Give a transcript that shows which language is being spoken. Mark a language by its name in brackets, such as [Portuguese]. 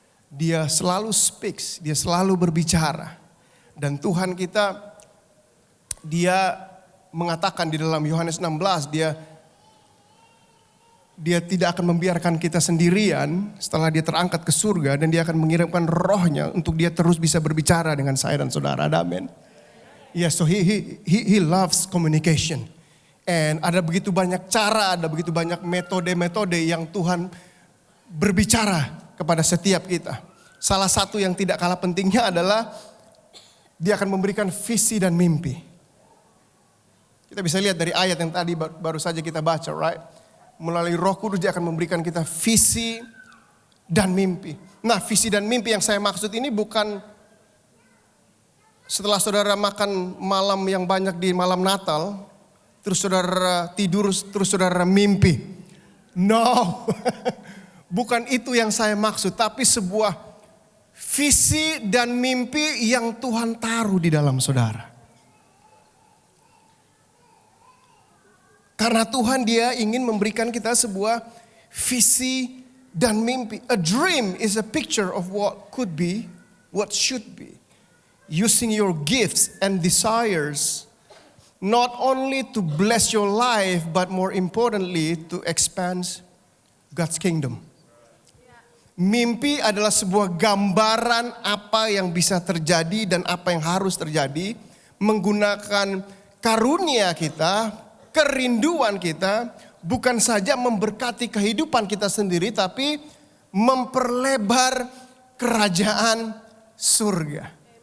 [Indonesian] Dia selalu speaks, dia selalu berbicara. Dan Tuhan kita, dia mengatakan di dalam Yohanes 16, dia tidak akan membiarkan kita sendirian setelah dia terangkat ke surga, dan dia akan mengirimkan rohnya untuk dia terus bisa berbicara dengan saya dan saudara. Amin. [English] Yes, so he loves communication. [Indonesian] And ada begitu banyak cara, ada begitu banyak metode-metode yang Tuhan berbicara kepada setiap kita. Salah satu yang tidak kalah pentingnya adalah dia akan memberikan visi dan mimpi. Kita bisa lihat dari ayat yang tadi baru saja kita baca, right? Melalui Roh Kudus dia akan memberikan kita visi dan mimpi. Nah, visi dan mimpi yang saya maksud ini bukan setelah saudara makan malam yang banyak di malam Natal, terus saudara tidur, terus saudara mimpi. No, bukan itu yang saya maksud. Tapi sebuah visi dan mimpi yang Tuhan taruh di dalam saudara. Karena Tuhan dia ingin memberikan kita sebuah visi dan mimpi. [English] A dream is a picture of what could be, what should be. Using your gifts and desires not only to bless your life, but more importantly to expand God's kingdom. [Indonesian] Mimpi adalah sebuah gambaran apa yang bisa terjadi dan apa yang harus terjadi. Menggunakan karunia kita, kerinduan kita, bukan saja memberkati kehidupan kita sendiri, tapi memperlebar kerajaan surga.